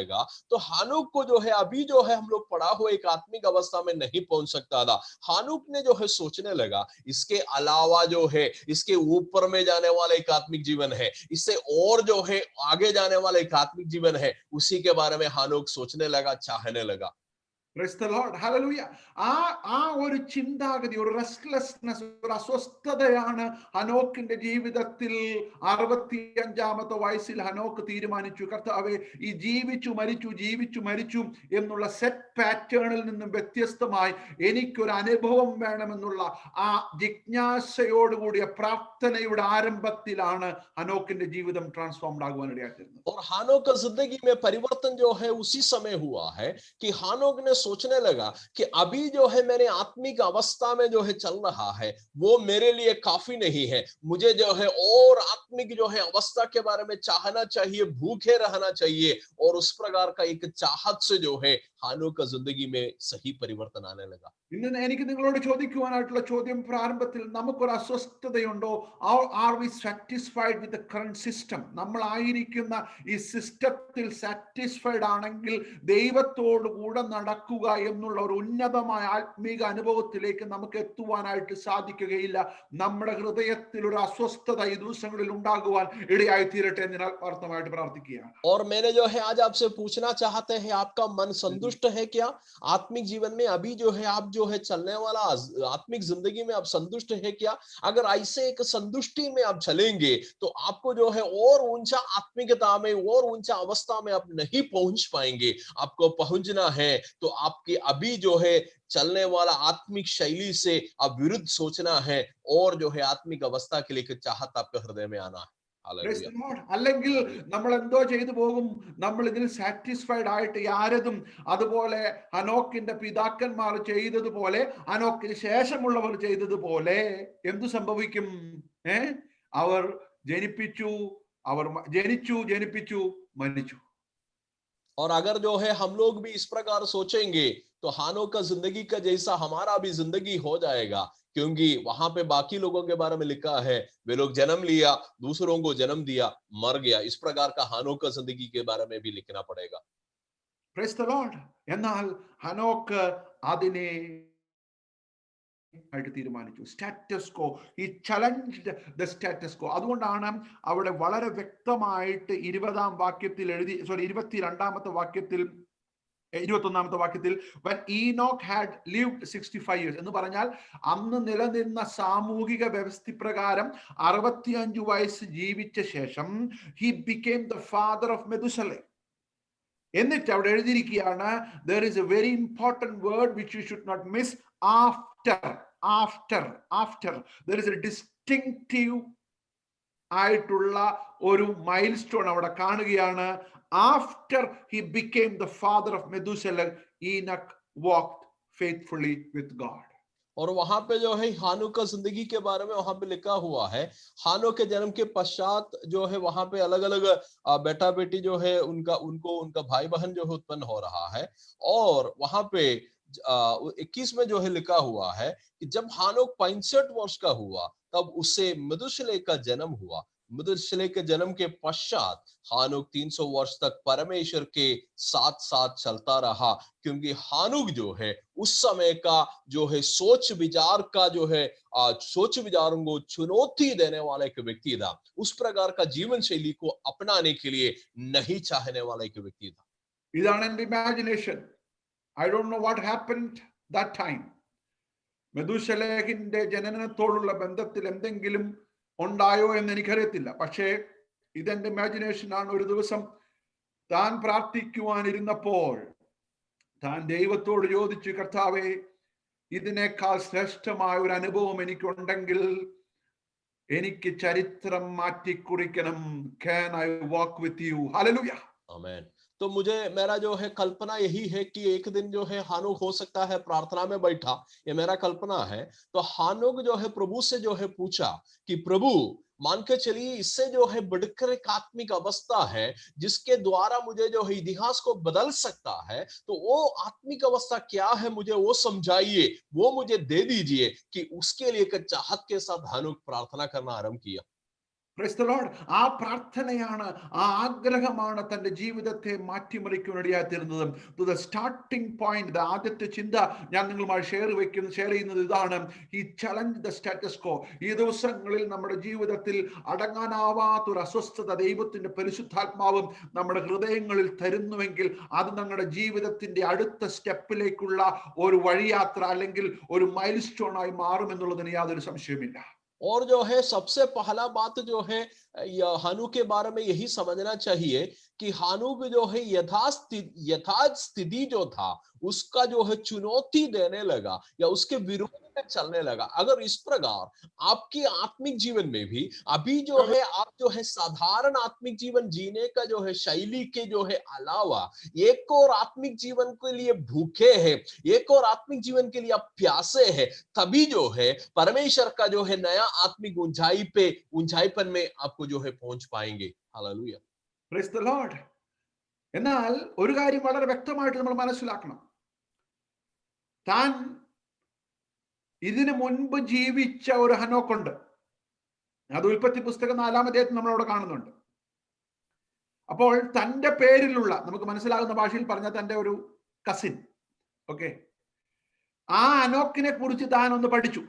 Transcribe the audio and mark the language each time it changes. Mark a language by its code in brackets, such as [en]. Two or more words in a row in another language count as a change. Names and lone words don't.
[hi] तो हानोक को जो है अभी जो है हम लोग पढ़ा हुआ एक आत्मिक अवस्था में नहीं पहुंच सकता था. हानुक ने जो है सोचने लगा, इसके अलावा जो है, इसके ऊपर में जाने वाला एक आत्मिक जीवन है, इससे और जो है आगे जाने वाला एक आत्मिक जीवन है, उसी के बारे में हानुक सोचने लगा, चाहने लगा। [en] Praise the Lord. Hallelujah. [ml] ആ ഒരു ചിന്താഗതി, ഒരു റെസ്റ്റ്ലെസ്നെസ്, ഒരു അസ്വസ്ഥതയാണ് ഹനോക്കിന്റെ ജീവിതത്തിൽ 65-ാമത്തെ വയസ്സിൽ ഹനോക്ക് തീരുമാനിച്ചു, കർത്താവേ, ഈ ജീവിച്ചു മരിച്ചു എന്നുള്ള [en] set pattern [ml] നിന്നും വ്യത്യസ്തമായി എനിക്കൊരു അനുഭവം വേണമെന്നുള്ള ആ ജിജ്ഞാസയോടുകൂടിയ പ്രാർത്ഥനയുടെ ആരംഭത്തിലാണ് ഹനോക്കിന്റെ ജീവിതം ട്രാൻസ്ഫോംഡ് ആകുവാൻ ഇടയായിത്തീരുന്നത്. [hi] और हानोक का जिंदगी में परिवर्तन जो है उसी समय हुआ है कि हानोक ने सोचने लगा कि अभी जो है मैंने आत्मिक अवस्था में जो है चल रहा है, वो मेरे लिए काफी नहीं है, मुझे जो है और आत्मिक जो है अवस्था के बारे में चाहना चाहिए, भूखे रहना चाहिए। और उस प्रकार का एक चाहत से जो है हानोक का जिंदगी में सही परिवर्तन आने लगा। [ml] ഇന്ന് എനിക്ക് നിങ്ങളോട് ചോദിക്കുവാനായിട്ടുള്ള ചോദ്യം, പ്രാരംഭത്തിൽ നമുക്കൊരു അസ്വസ്ഥതയുണ്ടോ? [en] are we satisfied with the current system? [ml] നമ്മളായിരിക്കുന്ന ഈ സിസ്റ്റത്തിൽ സാറ്റിസ്ഫൈഡ് ആണെങ്കിൽ ദൈവത്തോട് കൂടെ നടക്കുക എന്നുള്ള ഒരു ഉന്നതമായ ആത്മീക അനുഭവത്തിലേക്ക് നമുക്ക് എത്തുവാനായിട്ട് സാധിക്കുകയില്ല. നമ്മുടെ ഹൃദയത്തിൽ ഒരു അസ്വസ്ഥത ഈ ദിവസങ്ങളിൽ ഉണ്ടാകുവാൻ ഇടയായി തീരട്ടെ എന്ന് ഞാൻ ആത്മാർത്ഥമായിട്ട് പ്രാർത്ഥിക്കുകയാണ്. [hi] और मैंने जो है आज आपसे पूछना चाहते हैं, आपका मन संतुष्ट है क्या आत्मिक जीवन में? अभी जो है आप जो है चलने वाला आत्मिक जिंदगी में आप संतुष्ट है क्या? अगर ऐसे एक संतुष्टि में आप चलेंगे तो आपको जो है और ऊंचा आत्मिकता में और ऊंचा अवस्था में आप नहीं पहुंच पाएंगे। आपको पहुंचना है तो आपके अभी जो है चलने वाला आत्मिक शैली से आप विरुद्ध सोचना है और जो है आत्मिक अवस्था के लिए चाहत आपके हृदय में आना है। [ml] അല്ലെങ്കിൽ നമ്മൾ എന്തോ ചെയ്തു പോകും, നമ്മൾ ഇതിൽ സാറ്റിസ്ഫൈഡ് ആയിട്ട് ആരതും അതുപോലെ ഹനോക്കിന്റെ പിതാക്കന്മാർ ചെയ്തതുപോലെ, ഹനോക്കിന് ശേഷമുള്ളവർ ചെയ്തതുപോലെ എന്തു സംഭവിക്കും? അവർ ജനിച്ചു മരിച്ചു. [hi] और अगर जो है हम लोग भी इस प्रकार सोचेंगे तो हानोक का जिंदगी का जैसा हमारा भी जिंदगी हो जाएगा, क्योंकि वहां पे बाकी लोगों के बारे में लिखा है, वे लोग जन्म लिया, दूसरों को जन्म दिया, मर गया। इस प्रकार का हानोक का जिंदगी के बारे में भी लिखना पड़ेगा। [en] Praise the Lord. [ml] എന്നാൽ ഹനോക്ക് അതിനെ ആയിട്ട് തീരുമാനിച്ചു. [en] status quo, he challenged the status quo. [ml] അതുകൊണ്ടാണ് അവിടെ വളരെ വ്യക്തമായിട്ട് 22ാം വാക്യത്തിൽ 22ാമത്തെ വാക്യത്തിൽ 21ാമത്തെ വാക്യത്തിൽ [en] when Enoch had lived 65 years [ml] എന്ന് പറഞ്ഞാൽ അന്ന് നിലനിന്ന സാമൂഹിക വ്യവസ്ഥ പ്രകാരം 65 വയസ്സ് ജീവിച്ച ശേഷം [en] he became the father of Methuselah. [ml] എന്നിട്ട് അവിടെ എഴുതിയിരിക്കുകയാണ്, [en] there is a very important word which you should not miss, after. There is a distinctive [ml] ആയിട്ടുള്ള ഒരു [en] mile stone [ml] അവിടെ കാണുകയാണ്. [en] After he became the father of Methuselah, Enoch walked faithfully with God. [hi] और वहां पे जो है हानोक का जिंदगी के बारे में वहां पे लिखा हुआ है, हानोक के जन्म के पश्चात जो है वहां पे अलग अलग बेटा बेटी जो है उनका भाई बहन जो है उत्पन्न हो रहा है। और वहां पे 21 में जो है लिखा हुआ है कि जब हानोक 65 वर्ष का हुआ तब उससे मधुशेलह का जन्म हुआ। मधुशेलह के जन्म के पश्चात हानोक 300 वर्ष तक परमेश्वर के साथ साथ चलता रहा, क्योंकि हानोक जो है उस समय का जो है सोच विचार का जो है सोच विचारों को चुनौती देने वाला एक व्यक्ति था। उस प्रकार का जीवन शैली को अपनाने के लिए नहीं चाहने वाला एक व्यक्ति था। [ml] ഇതാണ് എൻ്റെ ഇമാജിനേഷൻ. [en] I don't know what happened that time. [ml] മെഥൂശലഹിന്റെ ജനനത്തോടുള്ള ബന്ധത്തിൽ എന്തെങ്കിലും ഉണ്ടായോ എന്ന് എനിക്കറിയത്തില്ല. പക്ഷേ ഇതെന്റെ ഇമാജിനേഷൻ ആണ്. ഒരു ദിവസം താൻ പ്രാർത്ഥിക്കുവാനിരുന്നപ്പോൾ താൻ ദൈവത്തോട് ചോദിച്ചു, കർത്താവേ, ഇതിനേക്കാൾ ശ്രേഷ്ഠമായ ഒരു അനുഭവം എനിക്കുണ്ടെങ്കിൽ എനിക്ക് ചരിത്രം മാറ്റിക്കുറിക്കണം. [en] Can I walk with you? Hallelujah. Amen. [hi] तो मुझे मेरा जो है कल्पना यही है कि एक दिन जो है हानोक हो सकता है प्रार्थना में बैठा, ये मेरा कल्पना है, तो हानोक जो है प्रभु से जो है पूछा कि प्रभु, मान के चलिए इससे जो है बढ़कर एक आत्मिक अवस्था है जिसके द्वारा मुझे जो है इतिहास को बदल सकता है, तो वो आत्मिक अवस्था क्या है मुझे वो समझाइए, वो मुझे दे दीजिए। कि उसके लिए एक चाहत के साथ हानोक प्रार्थना करना आरंभ किया। [en] Praise the Lord. [ml] ആ പ്രാർത്ഥനയാണ്, ആ ആഗ്രഹമാണ് തന്റെ ജീവിതത്തെ മാറ്റിമറിക്കുവാനിടയായി തീരുന്നത്. [en] To the starting point, [ml] ആദ്യത്തെ ചിന്ത ഞാൻ നിങ്ങളുമായി ഷെയർ ചെയ്യുന്നത് ഇതാണ്. [en] he challenge the status quo. [ml] ഈ ദിവസങ്ങളിൽ നമ്മുടെ ജീവിതത്തിൽ അടങ്ങാനാവാത്തൊരു അസ്വസ്ഥത ദൈവത്തിന്റെ പരിശുദ്ധാത്മാവും നമ്മുടെ ഹൃദയങ്ങളിൽ തരുന്നുവെങ്കിൽ അത് നമ്മുടെ ജീവിതത്തിന്റെ അടുത്ത സ്റ്റെപ്പിലേക്കുള്ള ഒരു വഴിയാത്ര അല്ലെങ്കിൽ ഒരു [en] mile stone [ml] ആയി മാറുമെന്നുള്ളതിന് യാതൊരു സംശയമില്ല. [hi] और जो है सबसे पहला बात जो है हानू के बारे में यही समझना चाहिए कि हानूक जो है यथार्थ स्थिति जो था उसका जो है चुनौती देने लगा या उसके विरोध में चलने लगा. अगर इस प्रकार आपकी आत्मिक जीवन में भी अभी जो है आप जो है साधारण आत्मिक जीवन जीने का जो है शैली के जो है अलावा एक और आत्मिक जीवन के लिए भूखे हैं, एक और आत्मिक जीवन के लिए आप प्यासे हैं, तभी जो है परमेश्वर का जो है नया आत्मिक ऊंचाईपन में आपको जो है पहुंच पाएंगे. हालेलुया. [en] Praise the Lord. [ml] എന്നാൽ ഒരു കാര്യം വളരെ വ്യക്തമായിട്ട് നമ്മൾ മനസ്സിലാക്കണം. താൻ ഇതിനു മുൻപ് ജീവിച്ച ഒരു ഹനോക്കുണ്ട്. അത് ഉൽപ്പത്തി പുസ്തകം 4-ാം അധ്യായത്തിൽ നമ്മൾ അവിടെ കാണുന്നുണ്ട്. അപ്പോൾ തന്റെ പേരിലുള്ള, നമുക്ക് മനസ്സിലാകുന്ന ഭാഷയിൽ പറഞ്ഞാൽ തന്റെ ഒരു കസിൻ, ഓക്കെ, ആ അനോക്കിനെ കുറിച്ച് താൻ ഒന്ന് പഠിച്ചു.